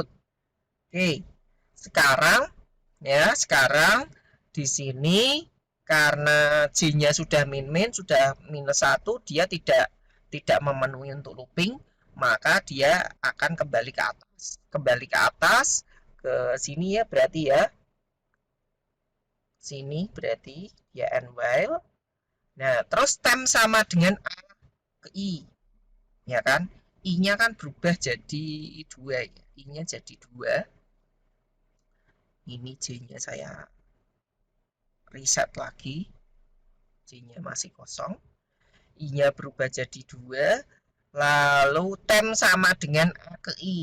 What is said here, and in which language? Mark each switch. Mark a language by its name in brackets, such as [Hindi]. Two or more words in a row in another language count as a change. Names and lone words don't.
[Indonesian] Oke, sekarang di sini karena J-nya sudah min-min, sudah minus 1, dia tidak memenuhi untuk looping, maka dia akan kembali ke atas. Kembali ke atas, ke sini ya berarti ya. Sini berarti ya [English] and while. [Indonesian] Nah, terus tem sama dengan A ke I. Ya kan? I-nya kan berubah jadi 2 ya. I-nya jadi 2. Ini J-nya saya reset lagi. J-nya masih kosong. I-nya berubah jadi 2. Lalu tem sama dengan A ke I.